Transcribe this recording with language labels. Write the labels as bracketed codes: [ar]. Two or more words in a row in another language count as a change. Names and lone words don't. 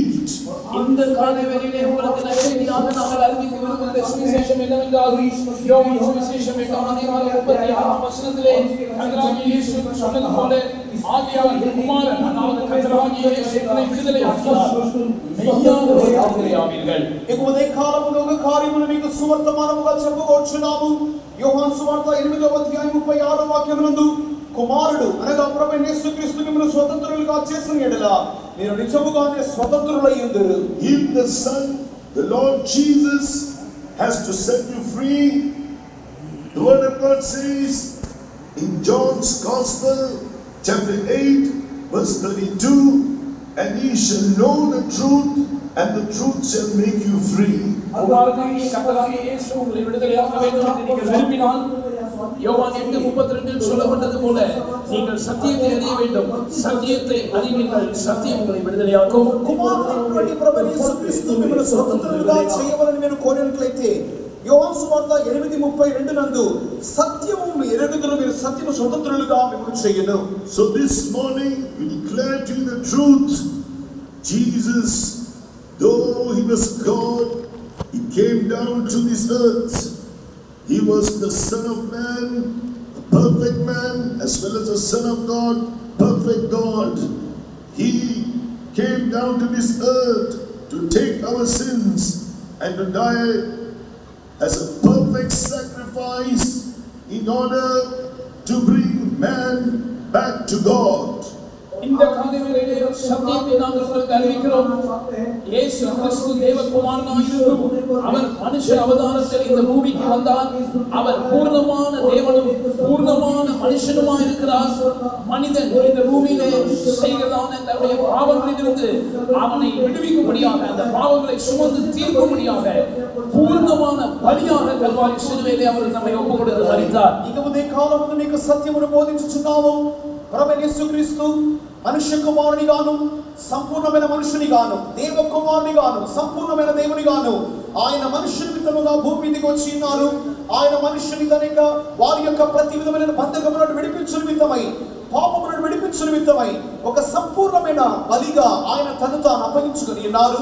[ta] இந்த காலைவேளையிலே உங்களுக்கு நற்செய்தியாக நாங்கள் அறிவிக்க விரும்புகிற சுவிசேஷம் என்னவென்றால், யோவான் சுவிசேஷம் 8:36 வசனத்திலே கர்த்தராகிய இயேசு சொன்னது போல ஆவியானவர் குமாரன், அதாவது கர்த்தராகிய இயேசு என்னை விடுதலையாக்கினார். மெய்யாகவே விடுதலையாவீர்கள். [te] ఇక ఉదయ కాలములో ఒక కార్యమును మీకు సువర్తమానముగా చెప్పుకొచ్చున్నాము. యోహాను సువార్త 8:36 వాక్యమునందు కుమారుడు అనగా ప్రభువైన యేసుక్రీస్తు మిమ్మల్ని స్వతంత్రులుగా చేసిన యెడల మీరు నిజముగానే స్వతంత్రులై ఉందురు. [en] If the Son, the Lord Jesus, has to set you free, the Word of God says in John's Gospel, chapter 8, verse 32, and ye shall know the truth, and the truth shall make you free. [ta] அவ்வாறுதான் கர்த்தராகிய இயேசு உங்களை விடுதலையாக்க வேண்டும் என்று நீங்கள் விரும்பினால், யோவான் 8:32 சொல்லப்பட்டது போல நீங்கள் சத்தியத்தை அறிய வேண்டும், சத்தியத்தை அறிவீர்கள், சத்தியம் உங்களை விடுதலையாக்கும். [te] కుమారుడైనటువంటి ప్రభువైన యేసుక్రీస్తు మిమ్మల్ని స్వతంత్రులుగా చేయవలని నేను కోరినట్లయితే యోహాను సువార్త 8:32 నందు సత్యము ఎరుగుదురు, మీరు సత్యము స్వతంత్రులుగా మిమ్మల్ని చేయను. [en] So this morning we declare to you the truth. Jesus, though he was God, he came down to this earth. He was the Son of Man, a perfect man, as well as the Son of God, perfect God. He came down to this earth to take our sins and to die as a perfect sacrifice in order to bring man back to God. [ta] இந்த காலைவேளையிலே சத்தியத்தை நாங்கள் உங்களுக்கு அறிவிக்கிறோம். இயேசு கிறிஸ்து தேவகுமாரனாயிருந்தும் அவர் மனுஷ அவதாரத்தில் இந்த பூமிக்கு வந்தார். அவர் பூர்ணமான தேவனும் பூர்ணமான மனுஷனுமாய் இருக்கிறார். மனிதன் இந்த பூமியிலே செய்கிறதான தன்னுடைய பாவங்களிலிருந்து அவனை விடுவிக்கும்படியாக, அந்த பாவங்களை சுமந்து தீர்க்கும்படியாக பூர்ணமான பலியாக கல்வாரி சிலுவையிலே அவர் நம்மை ஒப்புக் கொடுத்து மரித்தார். [te] ఇక ఉదయ కాలమున మీకు సత్యమును బోధించుచున్నాము. ప్రభువైన యేసుక్రీస్తు మనుష్య కుమారునిగాను, సంపూర్ణమైన మనుషునిగాను, దేవ కుమారునిగాను, సంపూర్ణమైన దేవునిగాను ఆయన మనుష్య నిమిత్తముగా భూమి మీదకి వచ్చి ఉన్నారు. ఆయన మనుష్యుని తన యొక్క వారి యొక్క ప్రతి విధమైన బంధకములను విడిపించు నిమిత్తమై, పాపములను విడిపించు నిమిత్తమై ఒక సంపూర్ణమైన బలిగా ఆయన తను తాను అప్పగించుకొని ఉన్నారు.